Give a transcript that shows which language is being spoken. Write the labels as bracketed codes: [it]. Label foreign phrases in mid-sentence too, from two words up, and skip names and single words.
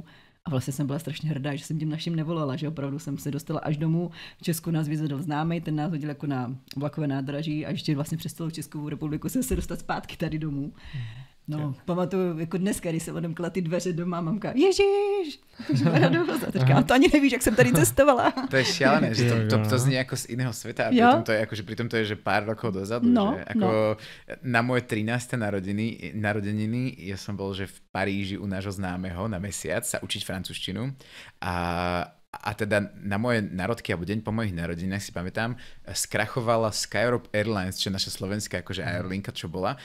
[cs] A vlastně jsem byla strašně hrdá, že jsem tím našim nevolala, že opravdu jsem se dostala až domů. V Česku nás vyzvedl známej, ten nás hodil jako na vlakové nádraží a ještě vlastně přes celou Českou republiku se dostat zpátky tady domů. No, pamatuju, jako dneska, když jsem odemkla ty dveře doma, mamka, Ježíš, a to ani nevíš, jak jsem tady cestovala. [sk] To je šialené, že to znie ako z iného sveta a pritom to je, že pár rokov dozadu, že ako na moje 13. narodeniny ja som bol, že v Paríži u nášho známeho na mesiac sa učiť francúzštinu a teda na moje narodky alebo deň po mojich narodinách si pamätám, skrachovala Skyrope Airlines, čo je naša slovenská akože aerolinka, čo bola.